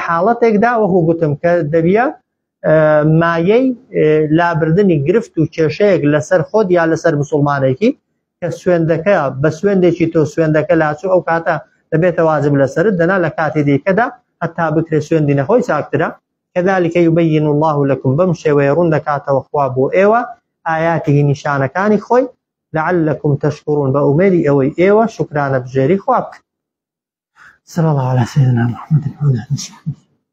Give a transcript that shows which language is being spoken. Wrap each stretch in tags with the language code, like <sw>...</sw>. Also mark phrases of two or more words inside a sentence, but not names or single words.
<ckb>حاڵەتێکدا وەکو گوتم کە دەبیە مایەی لابردنی گرفت و کێشەیەک لەسەر خۆت یا لەسەر مسلمانێکی کە سوێندەکە بە سوێندێکی تۆ سوێندەکە لاچوو ئەو کاتە دەبێتە واجب لەسرت دەنا لە کاتی دیکەدا هەتا بکرێت سوێندی نەخۆی چاکترە</ckb> <ar>كذلك يبين الله لكم</ar> <ckb>بەم شێوەیە ڕوون دەکاتەوە خوا بۆ ئێوە ئاياتی نیشانەکانی خۆی</ckb> <ar>لعلكم تشكرون</ar> <ckb>بە ئومێدی ئەوەی ئێوە شکرانە بژێری خوا بکەن.</ckb> <ar>صلى الله على سيدنا محمد وعلى آله وصحبه</ar>